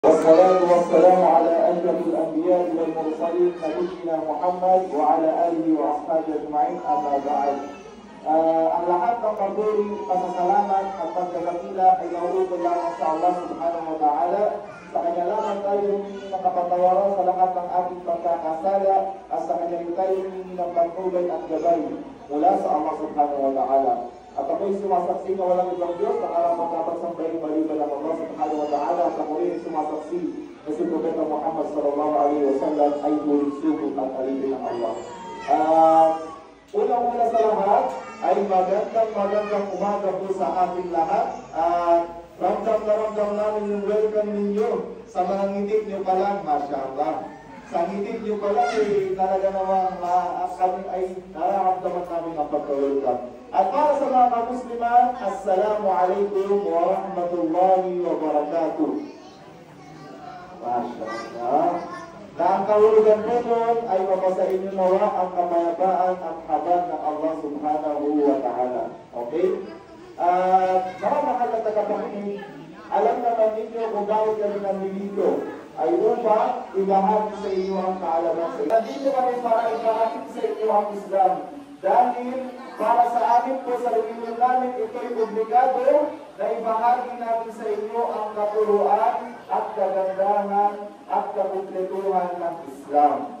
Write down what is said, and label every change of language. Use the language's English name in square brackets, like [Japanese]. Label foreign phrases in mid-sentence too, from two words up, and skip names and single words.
[Arabic] والصلاة والسلام على أشرف الأنبياء والمرسلين نبينا محمد وعلى آله وأصحابه أجمعين أما بعد. [Filipino] Ang lahat ng papuri, pasasalamat at pagkakapila ay nauulit lamang sa Allah [Arabic] سبحانه وتعالى. [Filipino] Sa kanya lamang tayo humingi ng kapatawaran sa lahat ng ating pagkakasala at sa kanya tayo humingi ng pagtubay at gabay mula sa Allah [Arabic] سبحانه وتعالى. [Filipino] At ako'y sumasaksi na walang ibang Diyos na araw dapat sambahin maliban ng Allah [Arabic] سبحانه وتعالى. [Filipino] At ako'y sumasaksi na si Propeta Muhammad [Arabic] صلى الله عليه وسلم [Filipino] ay huling sugo at alipin ng Allah. Unang-una sa lahat ay magandang umaga po sa ating lahat. Ramdam na ramdam namin yung welcome ninyo sa mga ngitik nyo pa lang, mashallah. Sa ngitik nyo pa lang, talaga namang kami ay nararamdaman namin ang pagka-welcome. At para sa mga kamusliman, [Arabic] السلام عليكم ورحمة الله وبركاته. [Filipino] Mashallah. Na ang kahulugan po nun ay mapasa inyo nawa ang kapayapaan at habag ng Allah [Arabic] سبحانه وتعالى. [Filipino] Okay? Mga mahal na tagapakinig, alam naman ninyo kung bakit kami nandito ay upang ibahagi sa inyo ang kaalaman sa inyo. Nandito kami para ibahagi sa inyo ang Islam. Dahil para sa amin po sa religion namin, ito'y obligado na ibahagi namin sa inyo ang katuruan at kagandahan at kakumpletuhan ng Islam.